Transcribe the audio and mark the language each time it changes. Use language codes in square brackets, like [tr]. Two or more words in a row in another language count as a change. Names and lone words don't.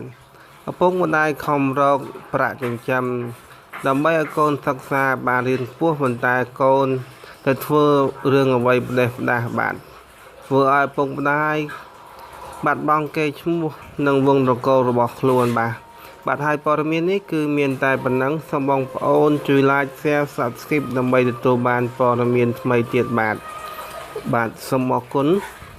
[km] ឪពុកម្ដាយខំរកប្រាក់ចិញ្ចឹមដើម្បីឲ្យកូនសិក្សាបានរៀនខ្ពស់ប៉ុន្តែកូនទៅធ្វើរឿងអ្វីផ្ដេសផ្ដាសបាទធ្វើឲ្យឪពុកម្ដាយបាត់បង់កេរ្តិ៍ឈ្មោះនិងវង្សត្រកូលរបស់ខ្លួនបាទហើយព័ត៌មាននេះគឺមានតែប៉ុណ្ណឹងសូមបងប្អូនជួយ [en] like share subscribe [km] ដើម្បីទទួលបានព័ត៌មានថ្មីទៀតបាទសូមអរគុណ